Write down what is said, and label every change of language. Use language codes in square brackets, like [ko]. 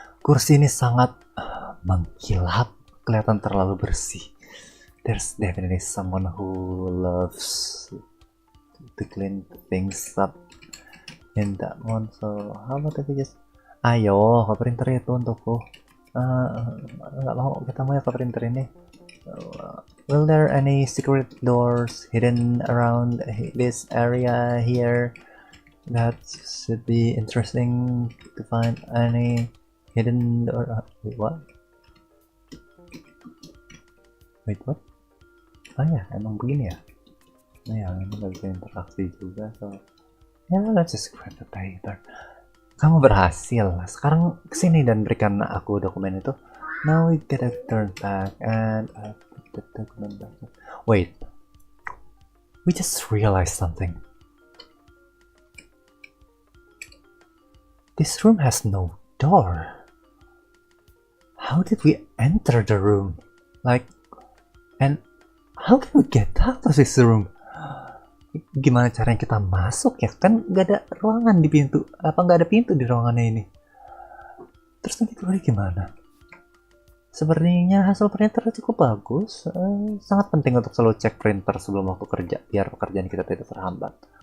[id] Kursi ini sangat mengkilap, kelihatan terlalu bersih. [en] There's definitely someone who loves to clean things up in that one. So how about if we just [id] ayo ke printer itu untukku. Nggak mau, kita mau ya ke printer ini. [en] Will there any secret doors hidden around this area here? That should be interesting to find any hidden door. Wait, what? Wait, what? [id] Oh ya, emang begini ya? Nah ya, ini nggak bisa interaksi juga, [en] so yeah, let's just grab the paper. [id] Kamu berhasil. Sekarang kesini dan berikan aku dokumen itu. [en] Now we gotta turn back and put the document back. Wait, we just realized something. This room has no door. How did we enter the room? Like, and how can we get out of this room? [id] Gimana caranya kita masuk ya? Kan nggak ada ruangan di pintu. Apa nggak ada pintu di ruangannya ini? Terus nanti keluar gimana? Sepertinya hasil printer cukup bagus. Sangat penting untuk selalu cek printer sebelum waktu kerja, biar pekerjaan kita tidak terhambat.